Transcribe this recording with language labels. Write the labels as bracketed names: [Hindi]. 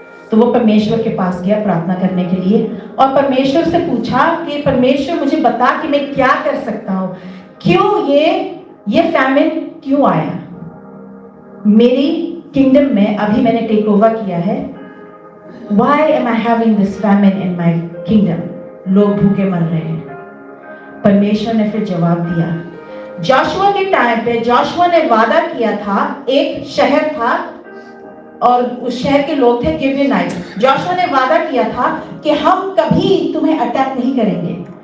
[Hindi] तो वो परमेश्वर के पास गया प्रार्थना करने के लिए, और परमेश्वर से पूछा कि परमेश्वर मुझे बता कि मैं क्या कर सकता हूँ, क्यों ये फैमिन क्यों आया मेरी किंगडम में? अभी मैंने टेक ओवर किया है. [English] Why am I having this famine in my kingdom? [Hindi] लोग भूखे मर रहे हैं. परमेश्वर ने फिर जवाब दिया. जोशुआ के टाइम पे जोशुआ ने वादा किया था, एक शहर था और उस शहर के लोग थे गिबेनाइट्स. जोशुआ ने वादा किया था कि हम कभी तुम्हें अटैक नहीं करेंगे.